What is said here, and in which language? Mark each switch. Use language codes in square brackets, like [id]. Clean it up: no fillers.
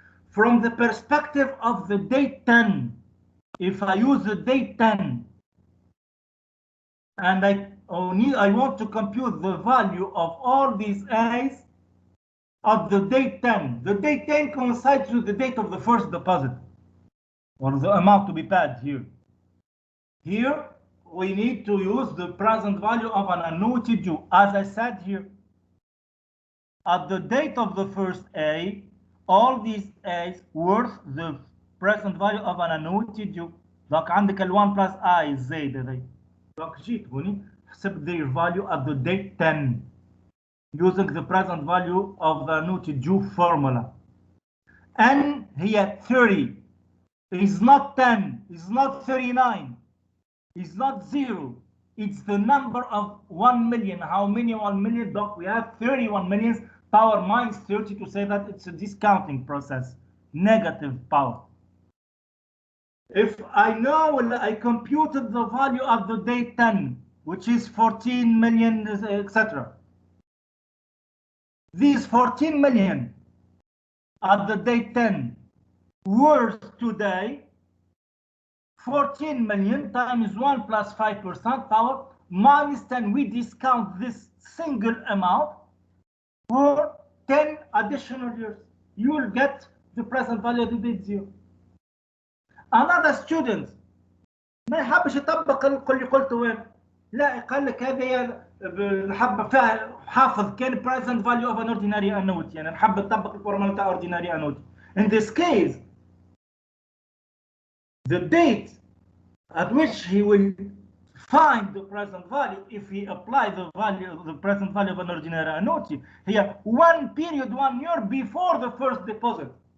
[en] From the perspective of the date 10, if I use the date 10 and I want to compute the value of all these A's at the date 10, the date 10 coincides with the date of the first deposit, or the amount to be paid here. Here, we need to use the present value of an annuity due. As I said here, at the date of the first A, all these A's worth the present value of an annuity due. [ar] Donc عندك ال 1 plus I الزايدة ذي. [en] Donc [ar] جيت هوني حسبت [en] their value at the date 10 using the present value of the annuity due formula. N هي 30. It's not 10. It's not 39. It's not 0. It's the number of 1 million. How many 1 million? Donc we have 31 millions power minus 30 to say that it's a discounting process. Negative power. If I know I computed the value of the date 10, which is 14 million, etc. These 14 million at the date 10 worth today 14 million times 1 plus 5% power minus 10. We discount this single amount for 10 additional years. You will get the present value of the date 0. Another student [ar] ما يحبش يطبق اللي قلته وين، لا قال لك هذه الحبه فيها حافظ كان [en] present value of an ordinary annuity، [ar] يعني نحب نطبق الفورمولا تاع ordinary annuity. [en] In this case, the date at which he will find the present value, if he apply the present value of an ordinary annuity, here 1 year before the first deposit.